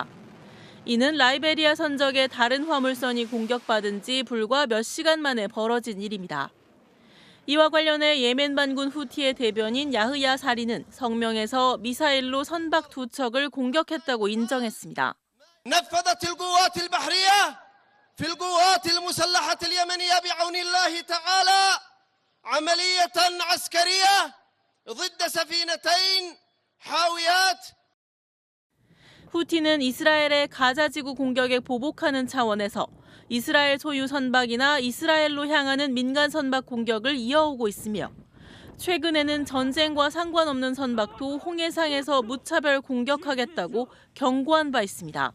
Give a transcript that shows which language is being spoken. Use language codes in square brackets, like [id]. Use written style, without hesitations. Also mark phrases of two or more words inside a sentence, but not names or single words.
[ko] 이는 라이베리아 선적의 다른 화물선이 공격받은 지 불과 몇 시간 만에 벌어진 일입니다. 이와 관련해 예멘 반군 후티의 대변인 야흐야 사리는 성명에서 미사일로 선박 2척을 공격했다고 인정했습니다. [ar] نفذت القوات البحرية في القوات المسلحة اليمنية بعون الله تعالى عملية عسكرية ضد سفينتين حاويات. [ko] 후티는 이스라엘의 가자지구 공격에 보복하는 차원에서 이스라엘 소유 선박이나 이스라엘로 향하는 민간 선박 공격을 이어오고 있으며 최근에는 전쟁과 상관없는 선박도 홍해상에서 무차별 공격하겠다고 경고한 바 있습니다.